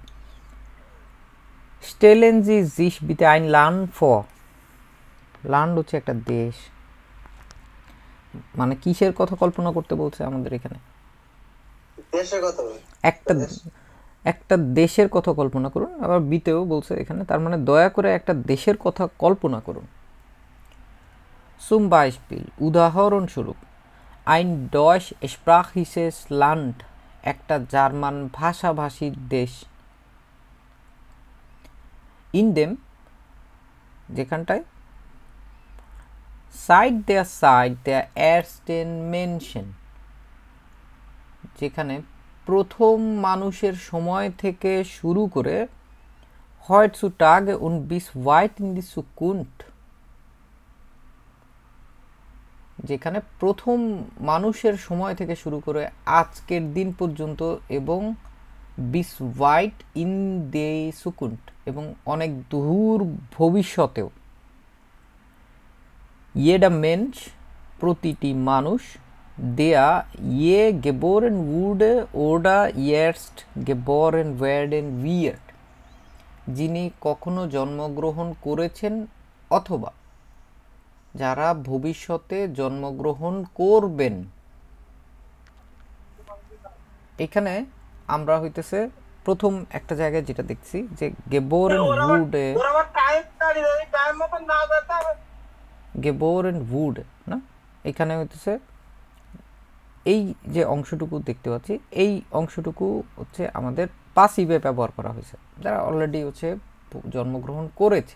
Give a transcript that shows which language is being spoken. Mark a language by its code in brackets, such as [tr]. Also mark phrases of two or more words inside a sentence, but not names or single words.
[de] stellen Sie sich bitte ein Land vor, [bn] লান্ড হচ্ছে একটা দেশ, মানে কিসের কথা কল্পনা করতে বলছে আমাদের এখানে? দেশের কথা বলুন। একটা দেশের কথা কল্পনা করুন। আবার বিতেও বলছে এখানে, তার মানে দয়া করে একটা দেশের কথা কল্পনা করুন। [de] zum Beispiel [bn] উদাহরণস্বরূপ, [de] ein deutschsprachiges Land [bn] একটা জার্মান ভাষাভাষী দেশ, [de] in dem যেখানটায় seit der ersten Menschen [bn] যেখানে প্রথম মানুষের সময় থেকে শুরু করে [de] heutzutage und bis weit in die Zukunft, [bn] যেখানে প্রথম মানুষের সময় থেকে শুরু করে আজকের দিন পর্যন্ত এবং [de] bis weit in die Zukunft [bn] এবং অনেক দূর ভবিষ্যতেও, [de] jeder Mensch [bn] প্রতিটি মানুষ, [de] der je geboren wurde oder erst geboren werden wird, [bn] যিনি কখনো জন্মগ্রহণ করেছেন অথবা যারা ভবিষ্যতে জন্মগ্রহণ করবেন। এখানে আমরা হইতেছে প্রথম একটা জায়গায় যেটা দেখছি যে [de] geboren wurde [bn] না, এখানে হইতেছে এই যে অংশটুকু দেখতে পাচ্ছি এই অংশটুকু হচ্ছে আমাদের পাসিভে ব্যবহার করা হয়েছে, যারা অলরেডি হচ্ছে জন্মগ্রহণ করেছেন।